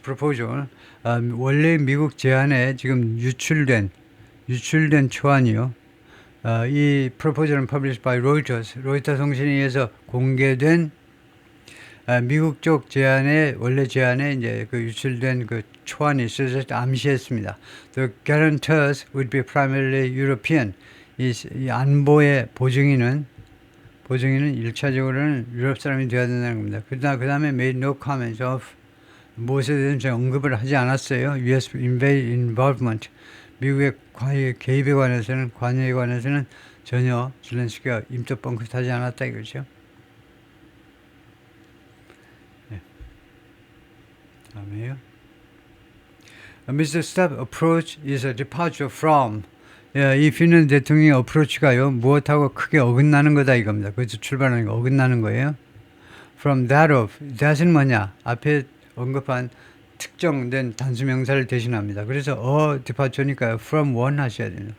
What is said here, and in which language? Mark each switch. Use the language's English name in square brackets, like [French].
[Korean] proposal, 원래 미국 제안에 지금 유출된 초안이요. 이 proposal은 [English] published by Reuters, [Korean] 로이터 통신에 의해서 공개된 미국 쪽 원래 제안에 이제 그 유출된 그 초안이 있어서 암시했습니다. [English] The guarantors would be primarily European. [Korean] 이 안보의 보증인은 1차적으로는 유럽 사람이 되어야 된다는 겁니다. 그 다음에 [English] made no comments of, [Korean] 무엇에 대해서 언급을 하지 않았어요. [English] US involvement, [Korean] 미국의 개입에 관해서는, 관여에 관해서는 전혀 zelensky가 임도 뻥끗하지 않았다 이거죠. 네. 다음에요. Mr. [English] Stubb's approach is a departure from. [Korean] 이 핀란드 대통령의 어프로치가요, 무엇하고 크게 어긋나는 거다 이겁니다. 그래서 출발하는 거 어긋나는 거예요. [English] From that of, that은 [Korean] 뭐냐? 앞에 언급한 특정된 단수명사를 대신합니다. 그래서 departure니까 [English] from one [Korean] 하셔야 됩니다.